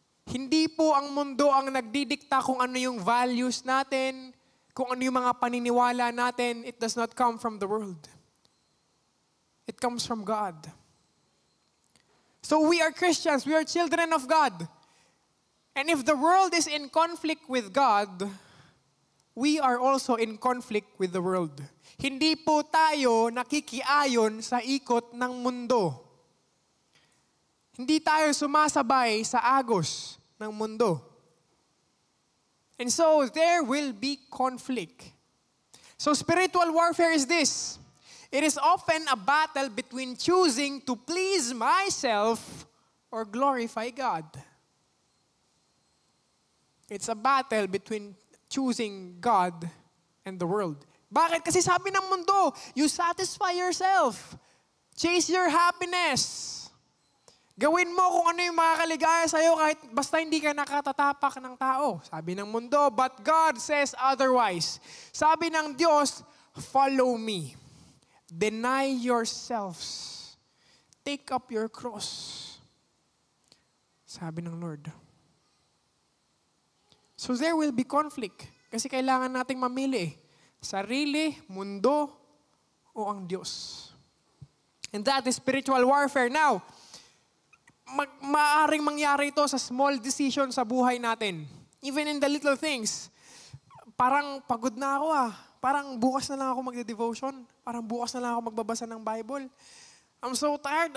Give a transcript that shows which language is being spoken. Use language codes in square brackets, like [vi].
[tl] Hindi po ang mundo ang nagdidikta kung ano yung values natin, kung ano yung mga paniniwala natin. [en] It does not come from the world. It comes from God. So we are Christians, we are children of God. And if the world is in conflict with God, we are also in conflict with the world. [tl] Hindi po tayo nakikiayon sa ikot ng mundo. Hindi tayo sumasabay sa agos ng mundo. [en] And so, there will be conflict. So, spiritual warfare is this. It is often a battle between choosing to please myself or glorify God. It's a battle between choosing God and the world. [tl] Bakit? Kasi sabi ng mundo, [en] you satisfy yourself. Chase your happiness. [tl] Gawin mo kung ano yung makakaligaya sa'yo kahit basta hindi ka nakatatapak ng tao. Sabi ng mundo, [en] but God says otherwise. [tl] Sabi ng Diyos, [en] follow me. Deny yourselves. Take up your cross. [tl] Sabi ng Lord. [en] So there will be conflict. [tl] Kasi kailangan nating mamili. Sarili, mundo, o ang Diyos. [en] And that is spiritual warfare. Now, [tl] maaaring mangyari ito sa [en] small decision [tl] sa buhay natin. [en] Even in the little things. [tl] Parang pagod na ako Parang bukas na lang ako magde-devotion. Parang bukas na lang ako magbabasa ng Bible. [en] I'm so tired.